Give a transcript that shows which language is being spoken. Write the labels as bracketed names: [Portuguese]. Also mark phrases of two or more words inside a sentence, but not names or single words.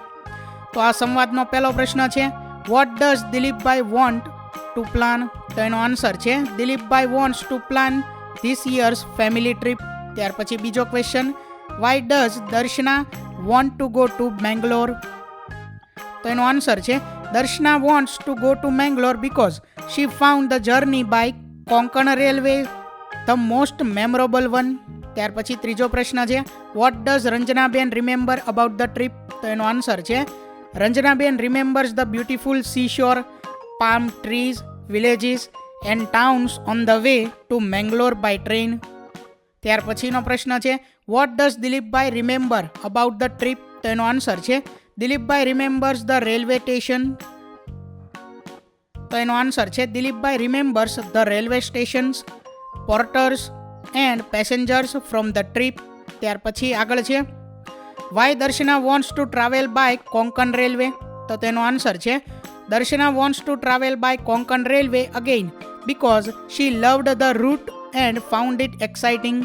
[Gujarati] તો આ સંવાદનો પહેલો પ્રશ્ન છે [English] What does Dilipbhai want to plan? [Gujarati] તો એનો આન્સર છે [English] Dilipbhai wants to plan this year's family trip. [Gujarati] ત્યાર પછી બીજો ક્વેશ્ચન [English] Why does Darshana want to go to Bangalore? [Gujarati] તો એનો આન્સર છે [English] Darshana wants to go to Mangalore because she found the journey by Konkan Railway the most memorable one. [Gujarati] ત્યાર પછી ત્રીજો પ્રશ્ન છે [English] what does રંજનાબેન remember about the trip? [Gujarati] તો એનો આન્સર છે [English] રંજનાબેન remembers the beautiful seashore, palm trees, villages and towns on the way to Mangalore by train. [Gujarati] ત્યાર પછીનો પ્રશ્ન છે [English] what does દિલીપભાઈ remember about the trip? [Gujarati] તો એનો આન્સર છે [English] દિલીપભાઈ remembers the railway station. [Gujarati] તો એનો આન્સર છે [English] Dilipbhai remembers the railway stations, porters and passengers from the trip. [Gujarati] ત્યાર પછી આગળ છે [English] Why Darshana wants to travel by Konkan Railway? [Gujarati] તો તેનો આન્સર છે [English] Darshana wants to travel by Konkan Railway again because she loved the route and found it exciting.